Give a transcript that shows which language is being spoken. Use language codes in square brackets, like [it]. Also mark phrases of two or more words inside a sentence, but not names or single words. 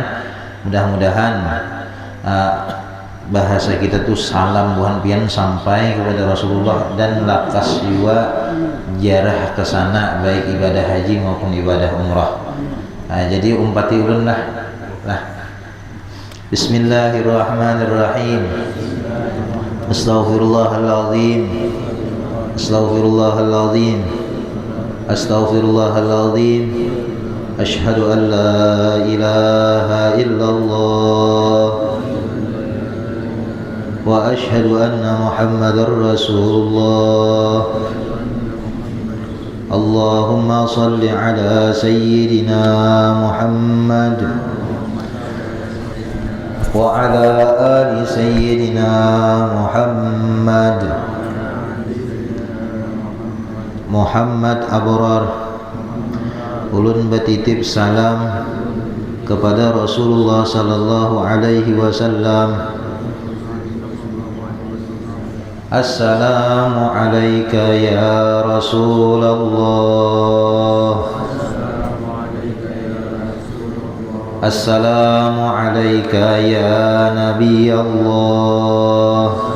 [bjn] Mudah-mudahan bahasa kita tuh salam buan pian sampai kepada Rasulullah dan lakas juga jarah ke sana baik ibadah haji maupun ibadah umrah. Jadi umpati ulun lah. [ar] بسم الله الرحمن الرحيم. أستغفر الله العظيم. أستغفر الله العظيم. أستغفر الله العظيم. أشهد أن لا إله إلا الله وأشهد أن محمدا رسول الله. اللهم صل على سيدنا محمد وعلى آل سيدنا محمد أبرار. [bjn] Ulun batitip salam kepada Rasulullah [ar] صلى الله عليه وسلم. السلام عليك يا رسول الله. السلام عليك يا نبي الله.